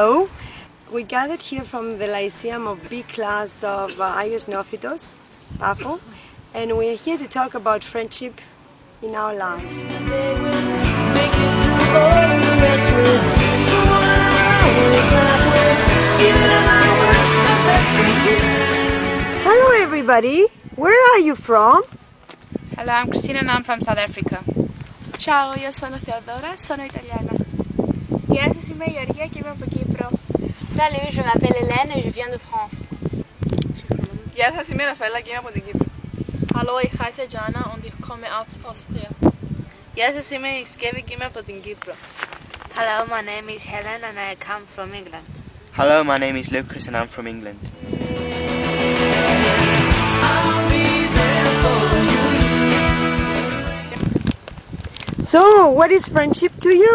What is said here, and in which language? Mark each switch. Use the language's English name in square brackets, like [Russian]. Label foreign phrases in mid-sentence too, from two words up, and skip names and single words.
[English] We gathered here from the Lyceum of B class of Agios Neophytos, Paphos, and we're here to talk about friendship in our lives. They will make it through all the rest with someone I always laugh with, even at my worst, my best with you. Hello everybody, where are you from? Hello, I'm Christina and I'm from South Africa. [Italian] Ciao, io sono Teodora, sono italiana. [Greek] Γεια σας, είμαι η Γεωργία και είμαι από Κύπρο. [French] Salut, je m'appelle Hélène et je viens de France. [Greek] Γεια σας, είμαι η Ραφαέλα και είμαι από την Κύπρο. [German] Hallo, ich heiße Jana und ich komme aus Austria. [Greek] Γεια σας, είμαι η Σκεύη και είμαι από την Κύπρο. [English] Hello, my name is Helen and I come from England. Hello, my name is Lucas and I'm from England. I'll be there for you. So, what is friendship to you?